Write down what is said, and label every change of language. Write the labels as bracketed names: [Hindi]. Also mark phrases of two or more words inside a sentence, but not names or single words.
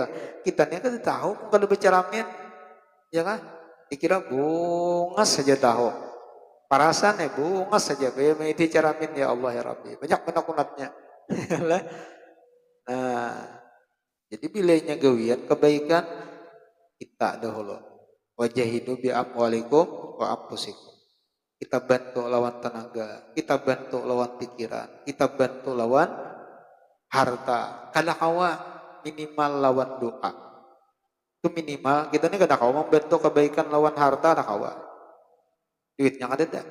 [Banjar] Kita nih kan tahu kalau berceramin, ya kan? Dikira bunga saja tahu. Parasan bunga saja. Bagaimana itu ceramin [Arabic] يا الله يا ربي. [Banjar] Banyak penakunatnya. Nah, jadi bilainya gawian kebaikan kita dahulu. [Arabic] وجاهدوا بأموالكم وأنفسكم. [Banjar] Kita bantu lawan tenaga, kita bantu lawan pikiran, kita bantu lawan harta. Kada kawa minimal lawan doa. Itu minimal kita nih kada kawa membantu kebaikan lawan harta kada kawa. Duitnya kada ada.